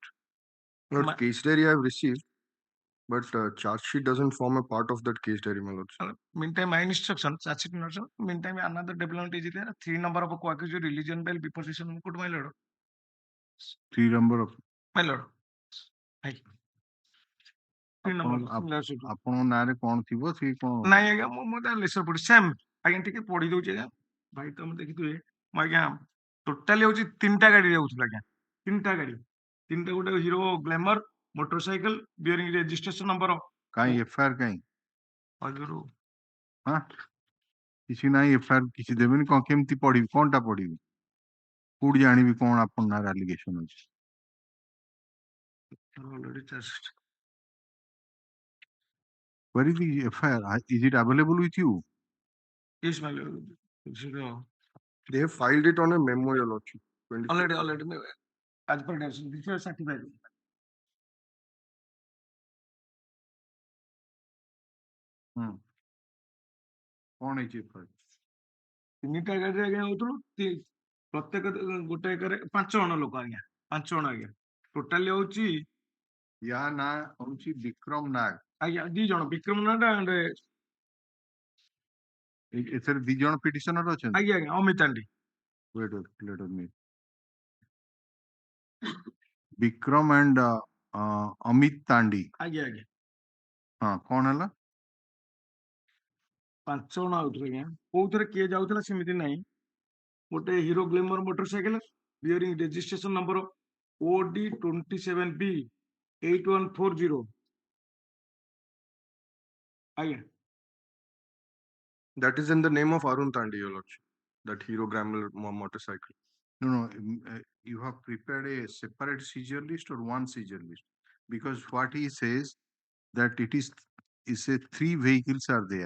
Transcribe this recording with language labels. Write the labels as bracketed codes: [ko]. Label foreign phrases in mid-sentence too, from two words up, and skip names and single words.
[en] Lord, case diary I have received, but charge sheet doesn't form a part of that case diary, my lord. Meantime, my instruction, charge sheet instruction. Meantime, another development is there. 3 number of a co-accused religion bail before session court, my lord. 3 number of My lord. Thank you. 3 number. [or] ଆପଣଙ୍କ ନାଁରେ କଣ ଥିବ ସେ କଣ ନାଇଁ ଆଜ୍ଞା ମୁଁ ତା ଲେସର ପଢି ସେମ୍ ଆଜ୍ଞା ଟିକେ ପଢି ଦଉଛି ଆଜ୍ଞା ଭାଇ ତମେ ଦେଖିଥିବେ ମୁଁ ଆଜ୍ଞା ଟୋଟାଲି ହଉଛି 3ଟା ଗାଡି ଯାଉଥିଲା ଆଜ୍ଞା 3ଟା ଗାଡି 3ଟା ଗୋଟେ ହିରୋ ଗ୍ଲାମର [en] motorcycle bearing registration number [or] କାଇଁ ଏଫଆଇଆର କାଇଁ ଆଗରୁ ହଁ କିଛି ନାହିଁ ଏଫଆଇଆର କିଛି ଦେବେନି କଣ କେମିତି ପଢିବି କଣଟା ପଢିବି କୋଉଠି ଜାଣିବି କଣ ଆପଣ ନାଁରେ ଆଲିଗେସନ ଅଛି [en] already charged. Where is the FIR? Is it available with you? Yes, my lord. They have filed it on a memo, your lordship. Already. As per direction, this is certified. [or] କଣ ହେଇଛି ଏଫଆଇଆର 3ଟା ଗାଡିରେ ଆଜ୍ଞା ହଉଥିଲୁ ପ୍ରତ୍ୟେକ ଗୋଟେ ଏକରେ 5 ଜଣ ଲୋକ ଆଜ୍ଞା 5 ଜଣ ଆଜ୍ଞା ଟୋଟାଲି ହଉଛି ୟା ନାଁ ହଉଛି ବିକ୍ରମ ନାଗ ଆଜ୍ଞା 2 ଜଣ ବିକ୍ରମ ନାଗ and ଏଥିରେ 2 ଜଣ ପିଟିସନର ଅଛନ୍ତି ଆଜ୍ଞା ଅମିତ ଆଣ୍ଡି [en] wait let me ବିକ୍ରମ and ଅମିତ ତାଣ୍ଡି [or] ଆଜ୍ଞା ହଁ କଣ ହେଲା 5 ଜଣ ଆଉଥିଲେ ଆଜ୍ଞା କୋଉଥିରେ କିଏ ଯାଉଥିଲା ସେମିତି ନାହିଁ ଗୋଟେ ହିରୋ ଗ୍ଲାମର [en] motorcycle bearing registration number [or] OD27B 8140 ଆଜ୍ଞା [en] That is in the name of Arun Tandi, your lordship. That hero glamour motorcycle. No, you have prepared a separate seizure list or one seizure list because what he says that it is a 3 vehicles are there